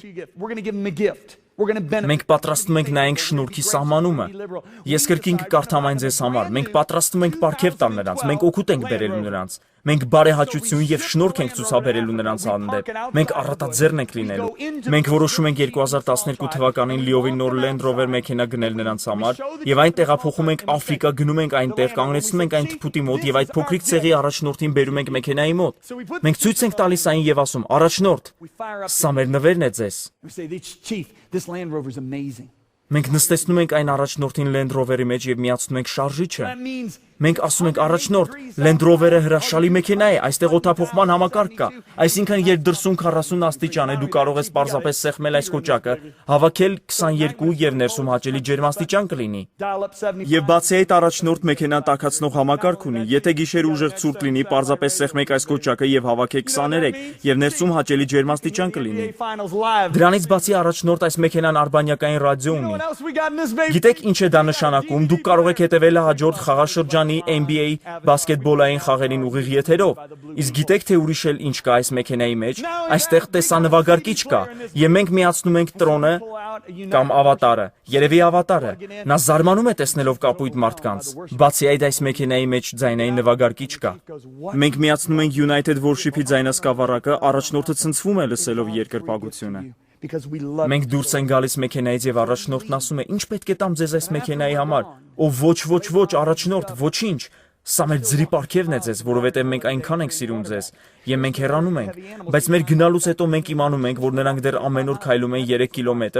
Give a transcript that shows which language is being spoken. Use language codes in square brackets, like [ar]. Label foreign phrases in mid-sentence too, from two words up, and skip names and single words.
[en] we're going to give them a gift. We're going to benefit. [hy] Մենք պատրաստվում ենք նայենք շնորհքի սահմանումը։ Ես կրկին կկարդամ այն ձեզ համար։ Մենք պատրաստվում ենք պարգև տալ նրանց, մենք օգուտ ենք բերելու նրանց։ Մենք բարեհաճություն եւ շնորհք ենք ցուցաբերելու նրանց հանդեպ։ Մենք առատաձեռն ենք լինելու։ Մենք որոշում ենք 2012 թվականին լիովին նոր Land Rover մեքենա գնել նրանց համար եւ այն տեղափոխում ենք Աֆրիկա, գնում ենք այնտեղ, կանգնեցնում ենք այն թփուտի մոտ եւ այդ փոքրիկ ցեղի առաջնորդին բերում ենք մեքենայի մոտ։ Մենք ցույց ենք տալիս այն եւ ասում. առաջնորդ, [en] We fire up. [hy] սա մեր նվերն է ձեզ։ [en] We say, "Chief, this Land Rover is amazing." [hy] Մենք նստեցնում ենք այն առաջնորդին Land Rover-ի մեջ եւ միացնում ենք շարժիչը։ [en] That means [hy] Մենք ասում ենք առաջնորդ, Land Rover-ը հրաշալի մեքենա է, այստեղ օդափոխման համակարգ կա։ Այսինքն երբ դրսում 40 աստիճան է, դու կարող ես պարզապես սեղմել այս կոճակը, հավաքել 22 եւ ներսում հաճելի ջերմաստիճան կլինի։ [en] dial up 75. [hy] Եվ բացի այդ առաջնորդ մեքենան տաքացնող համակարգ ունի։ Եթե գիշեր ուժեղ ցուրտ լինի, պարզապես սեղմեք այս կոճակը եւ հավաքեք 23 եւ ներսում հաճելի ջերմաստիճան կլինի։ [en] NBA Finals live. [hy] Դրանից բացի առաջնորդ այս մեքենան արբանյակային ռադիո [en] You know [hy] ունի։ [en] what else we got in this baby? [hy] Գիտեք ինչ է դա նշանակում։ Դուք կարող եք հետևել հաջորդ խաղաշրջանի NBA բասկետբոլային խաղերին ուղիղ եթերով։ Իսկ գիտեք թե ուրիշ էլ ինչ կա այս մեքենայի մեջ։ Այստեղ տեսանվագարկիչ կա, եւ մենք միացնում ենք տրոնը կամ ավատարը, երևի ավատարը։ Նա զարմանում է տեսնելով կապույտ մարդկանց։ Բացի այդ այս մեքենայի մեջ ձայնային նվագարկիչ կա։ Մենք միացնում ենք United Worship-ի ձայնասկավառակը, առաջնորդը ցնցվում է լսելով երկրպագությունը։ [en] Because we love [hy] Մենք դուրս են գալիս մեքենայից եւ առաջնորդն ասում է. «Ինչ պետք է տամ ձեզ այս մեքենայի համար»։ Ով ոչ, առաջնորդ, ոչինչ։ Սա մեր ձրի պարգևն է ձեզ, որովհետև մենք այնքան ենք սիրում ձեզ, եւ մենք հեռանում ենք, բայց մեր գնալուց հետո մենք իմանում ենք, որ նրանք դեռ ամեն օր քայլում են 3 կիլոմետր